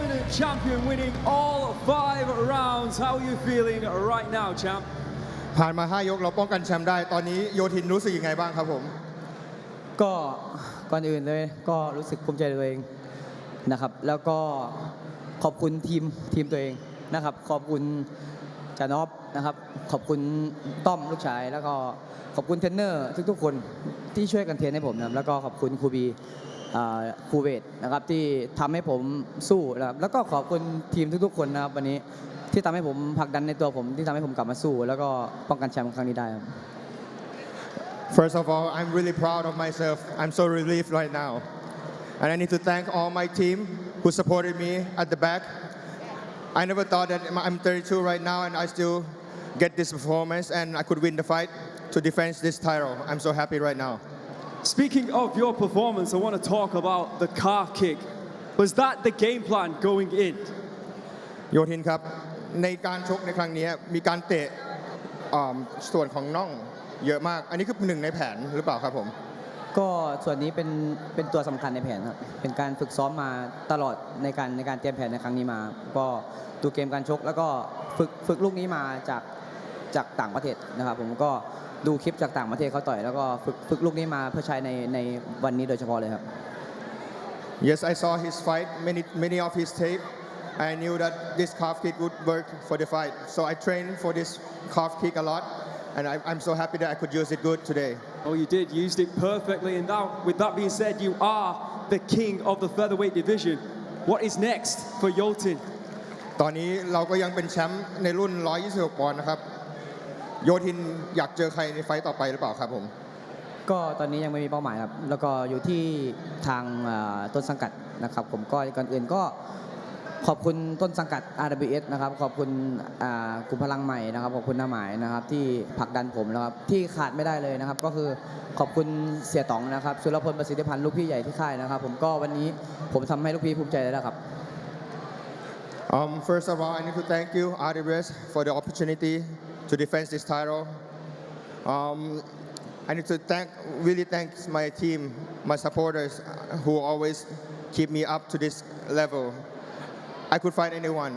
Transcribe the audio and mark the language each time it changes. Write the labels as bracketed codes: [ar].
[en] champion winning all 5 rounds. How are you feeling right now, champ? [th] ผ่านมา 5 ยกเราป้องกันแชมป์ได้ตอนนี้โยทินรู้สึกยังไงบ้างครับผม ก็ก่อนอื่นเลยก็รู้สึกภูมิใจในตัวเองนะครับแล้วก็ขอบคุณทีมตัวเองนะครับขอบคุณจานอบนะครับขอบคุณต้อมลูกชายแล้วก็ขอบคุณเทรนเนอร์ทุกๆคนที่ช่วยกันเทรนให้ผมนะครับแล้วก็ขอบคุณครูบีครูเวทนะครับที่ทำให้ผมสู้นะครับแล้วก็ขอบคุณทีมทุกๆคนนะครับวันนี้ที่ทำให้ผมผลักดันในตัวผมที่ทำให้ผมกลับมาสู้แล้วก็ป้องกันแชมป์ครั้งนี้ได้ครับ [en] First of all, I'm really proud of myself. I'm so relieved right now. And I need to thank all my team who supported me at the back. I never thought that I'm 32 right now and I still get this performance and I could win the fight to defend this title. I'm so happy right now. Speaking of your performance, I want to talk about the calf kick. Was that the game plan going in? [th] โยทินครับในการชกในครั้งนี้มีการเตะส่วนของน่องเยอะมากอันนี้คือหนึ่งในแผนหรือเปล่าครับผม ก็ส่วนนี้เป็นตัวสำคัญในแผนครับเป็นการฝึกซ้อมมาตลอดในการเตรียมแผนในครั้งนี้มาก็ดูเกมการชกแล้วก็ฝึกลูกนี้มาจากต่างประเทศนะครับผมก็ดูคลิปจากต่างประเทศเขาต่อยแล้วก็ฝึกลูกนี้มาเพื่อใช้ในวันนี้โดยเฉพาะเลยครับ [en] Yes, I saw his fight, many of his tape. I knew that this calf kick would work for the fight. So I trained for this calf kick a lot, and I'm so happy that I could use it good today. Oh, you did, used it perfectly. And now, with that being said, you are the king of the featherweight division. What is next for Yothin? [th] ตอนนี้เราก็ยังเป็นแชมป์ในรุ่น 126 ปอนด์นะครับโยทินอยากเจอใครในไฟต์ต่อไปหรือเปล่าครับผม ก็ตอนนี้ยังไม่มีเป้าหมายครับแล้วก็อยู่ที่ทางต้นสังกัดนะครับผมก็ก่อนอื่นก็ขอบคุณต้นสังกัด RWS นะครับขอบคุณกลุ่มพลังใหม่นะครับขอบคุณหน้าหมายนะครับที่ผลักดันผมนะครับที่ขาดไม่ได้เลยนะครับก็คือขอบคุณเสียต๋องนะครับสุรพลประสิทธิพันธ์ลูกพี่ใหญ่ที่ค่ายนะครับผมก็วันนี้ผมทำให้ลูกพี่ภูมิใจแล้วครับ [en] First of all, I need to thank you, RWS, for the opportunity to defend this title. I need to really thank my team, my supporters, who always keep me up to this level. I could fight anyone.